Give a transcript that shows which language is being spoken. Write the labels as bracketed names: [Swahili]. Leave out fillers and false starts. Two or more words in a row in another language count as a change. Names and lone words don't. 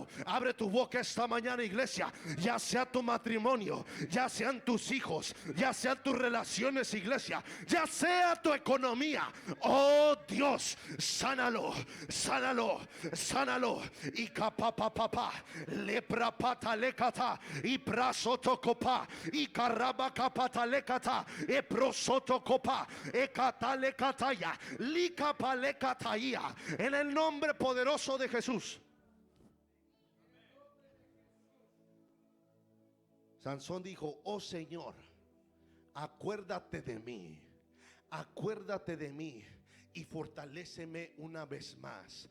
[Spanish] Abre tu boca esta mañana, iglesia. Ya sea tu matrimonio, ya sean tus hijos, ya sean tus relaciones, iglesia, ya sea tu economía, oh Dios, sánalo, sánalo, sánalo. Y capapapapa, lepra pata lecata, y prasoto copa, y caraba capata lecata, e prosoto copa, e catalecataya, licapalecataia. En el nombre poderoso de Jesús. Sansón dijo: oh Señor, acuérdate de mí, acuérdate de mí y fortaléceme una vez más.